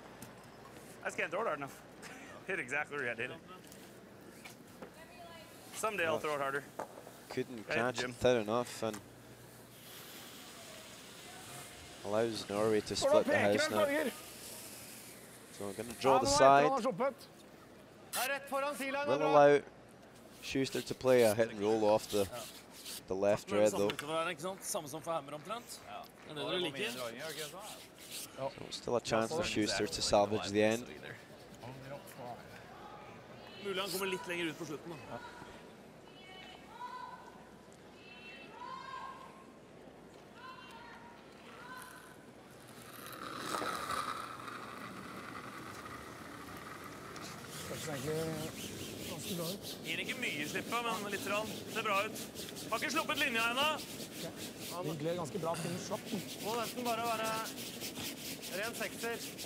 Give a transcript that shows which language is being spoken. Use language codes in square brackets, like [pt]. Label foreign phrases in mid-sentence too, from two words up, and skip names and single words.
[en] I just can't throw it hard enough. Hit exactly where you had to hit it. Someday I'll throw it harder. Couldn't Go ahead, catch Jim. it thin enough and allows Norway to [no] Hvordan [en] split the [no] peker [en] house [no] den, [en] now. Torger? So we're going to [no] Ja, [en] draw [no] nå [en] the [no] etter [en] side. [no] han har sluppet. Det er rett foran Silan. [en] Will allow Schuster to play a hit and roll off the left red though. [no] Samme utover her, ikke sant? Samme som for Hammer omtrent. Det er det dere liker. [en] So still a chance for Schuster to salvage the end. [no] Mulig han kommer litt lenger ut på slutten da. Gir ikke mye slippet, men litt rann. Ser bra ut. Har ikke sluppet linja ennå. Det gled ganske bra til slapp. Må nesten bare være ren sekser.